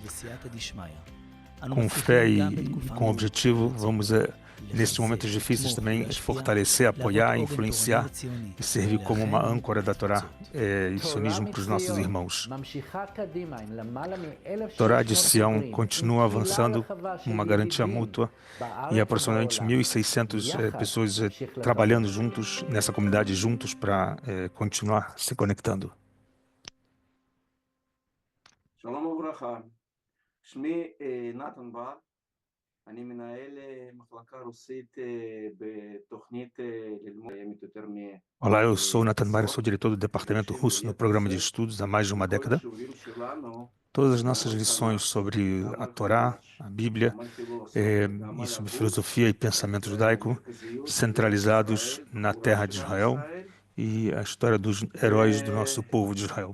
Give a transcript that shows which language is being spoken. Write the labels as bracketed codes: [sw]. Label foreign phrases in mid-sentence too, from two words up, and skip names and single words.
[pt] Com fé e com objetivo, vamos, nesses momentos difíceis, também fortalecer, apoiar, influenciar e servir como uma âncora da Torá e sionismo para os nossos irmãos. Torá de Sião continua avançando, uma garantia mútua, e aproximadamente 1.600 pessoas trabalhando juntos, nessa comunidade, juntos, para continuar se conectando. [he] שלום וברכה. שמי נתן בר, אני מנהל מחלקה רוסית בתוכנית ללמוד יותר [pt] Olá, eu sou Natan Bar, sou diretor do Departamento Russo no programa de estudos há mais de uma década. Todas as nossas lições sobre a Torá, a Bíblia, e sobre filosofia e pensamento judaico, centralizados na terra de Israel e a história dos heróis do nosso povo de Israel.